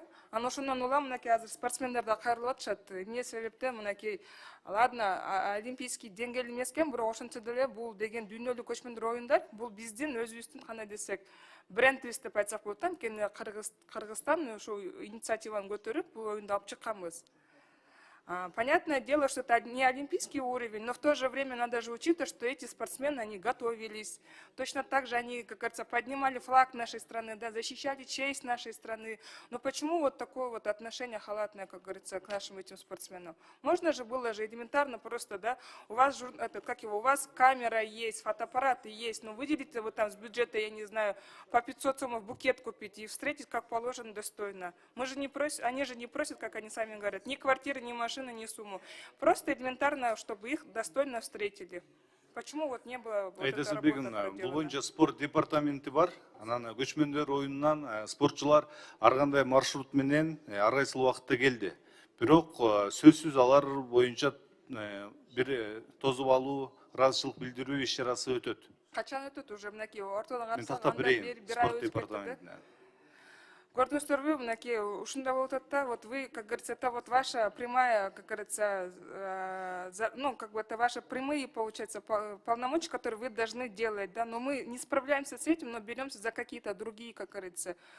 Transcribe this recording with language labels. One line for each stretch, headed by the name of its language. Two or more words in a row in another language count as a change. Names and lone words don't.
Kyrgyz: Анан ошондон улам мынакей азыр спортсмендер да кайрылып атышат. Эмне себептен мынакей, ладно, олимпийский деңгээл эмес экен, бирок ошентсе деле бул деген дүйнөлүк көчмөндөр оюндар, бул биздин өзүбүздүн кандай десек, брендибиз деп айтсак болот да. Анткени Кыргызстан ошо инициативаны көтөрүп бул оюнду алып чыкканбыз.
Russian: Понятное дело, что это не олимпийский уровень, но в то же время надо же учитывать, что эти спортсмены, они готовились. Точно так же они, как говорится, поднимали флаг нашей страны, да, защищали честь нашей страны. Но почему вот такое вот отношение халатное, как говорится, к нашим этим спортсменам? Можно же было же элементарно просто, да, у вас, у вас камера есть, фотоаппараты есть, но выделите вы там с бюджета, я не знаю, по 500 сомов букет купить и встретить как положено достойно. Мы же не просим, они же не просят, как они сами говорят, ни квартиры, ни машины, ни сумму. Просто элементарно, чтобы их достойно встретили. Почему вот не было вот эта работа проделана?
Kyrgyz: Бул боюнча спорт департаменти бар. Анан көчмөндөр оюнунан спортчулар ар кандай маршрут менен ар кайсыл убакытта келди. Бирок сөзсүз алар боюнча бир тозуп алуу, ыраазычылык билдирүү иш чарасы өтөт. Качан өтөт уже мынакей ортодо Мен тактап берейин спорт департаментине. Көрдүңүздөрбү, мынакей ушундай болуп атат да,
Russian: вот вы, как говорится, это вот ваша прямая, как говорится, ну, как бы это ваши прямые, получается, полномочия, которые вы должны делать, да, но мы не справляемся с этим, но беремся за какие-то другие, как говорится,